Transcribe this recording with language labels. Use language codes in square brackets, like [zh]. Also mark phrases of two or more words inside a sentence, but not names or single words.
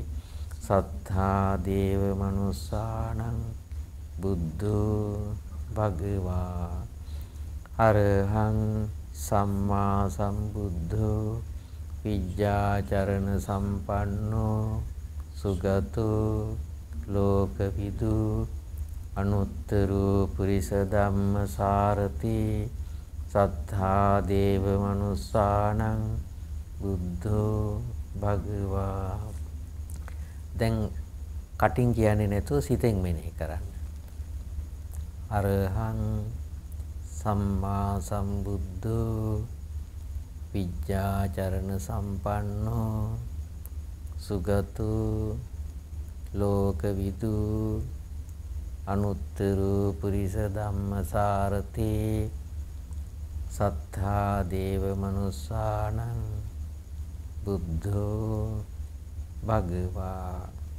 [pi] සත්තා දේව මනුස්සානං බුද්ධෝ භගවා අරහං සම්මා සම්බුද්ධෝ විජ්ජාචරණ සම්පන්නෝ සුගතෝ ලෝකවිදු අනුත්තරු පුරිස ධම්මසාරතේ සත්තා දේව මනුස්සානං බුද්ධෝ භගවා. [si] දැන් කටින් කියන්නේ නැතුව සිතෙන් මෙනෙහි කරන්න. [pi] අරහං සම්මා සම්බුද්ධෝ විජ්ජාචරණ සම්පන්නෝ සුගතෝ ලෝකවිදු අනුත්තරු පුරිස ධම්මසාරතේ සත්තා දේව මනුස්සානං බුද්ධෝ භගවා.